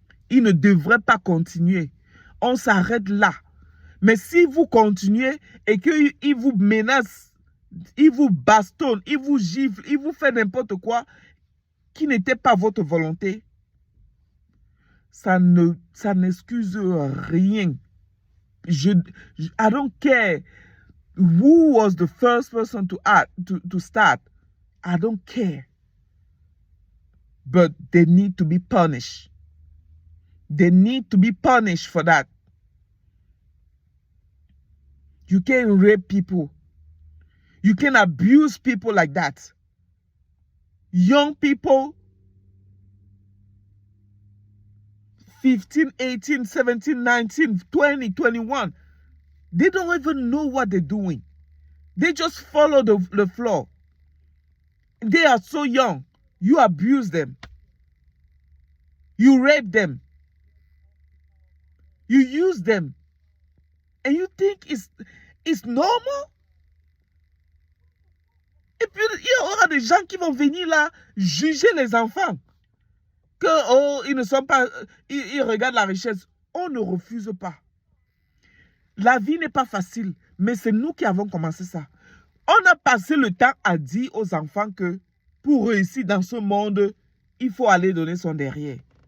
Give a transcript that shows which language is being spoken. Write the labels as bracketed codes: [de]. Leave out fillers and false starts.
[fr] Il ne devrait pas continuer. On s'arrête là. Mais si vous continuez et qu'il vous menace, il vous bastonne, il vous gifle, il vous fait n'importe quoi qui n'était pas votre volonté, ça n'excuse rien. [en] I don't care who was the first person to start. I don't care. But they need to be punished. They need to be punished for that. You can't rape people. You can abuse people like that. Young people, 15, 18, 17, 19, 20, 21, they don't even know what they're doing. They just follow the flow. They are so young. You abuse them. You rape them. You use them. And you think it's normal? [fr] Et puis, il y aura des gens qui vont venir là juger les enfants. Que, oh, ils ne sont pas... Ils regardent la richesse. On ne refuse pas. La vie n'est pas facile, mais c'est nous qui avons commencé ça. On a passé le temps à dire aux enfants que pour réussir dans ce monde, il faut aller donner son derrière.